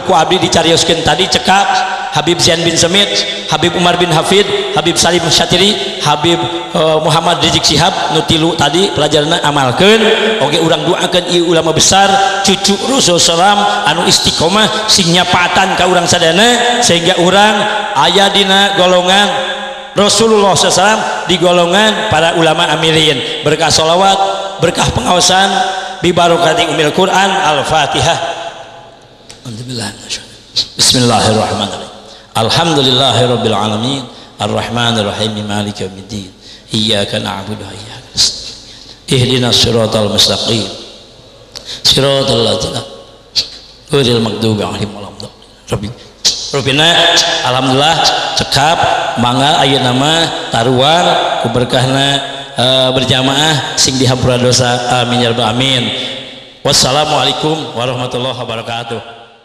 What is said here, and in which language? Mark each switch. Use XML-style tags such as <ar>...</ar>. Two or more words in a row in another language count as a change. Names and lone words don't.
<su>ku abdi dicarioskeun tadi cekap Habib Zain bin Semit Habib Umar bin Hafid Habib Salim Syatiri Habib Muhammad Rizik Syihab nu tilu tadi pelajaranna amalkeun oge urang doakeun ieu ulama besar cucu Rasulullah anu istiqomah sing nyapatan ka urang sadana sehingga urang aya dina golongan Rasulullah SAW di golongan para</su> <ar>علماء عاملين</ar> <su>berkah sholawat berkah pengawasan</su> <ar>ببركة أم القرآن الفاتحة. بسم الله الرحمن الرحيم. الحمد لله رب العالمين الرحمن الرحيم مالك يوم الدين إياك نعبد وإياك نستعين اهدنا الصراط المستقيم صراط الذين غير المغضوب عليهم ولا الضالين.</ar> <su>Rupina alhamdulillah cekap mangga ayeuna mah taruang ku berkahna berjamaah sing dihampura dosa</su> <ar>آمين يا رب العالمين. والسلام عليكم ورحمة الله وبركاته.</ar>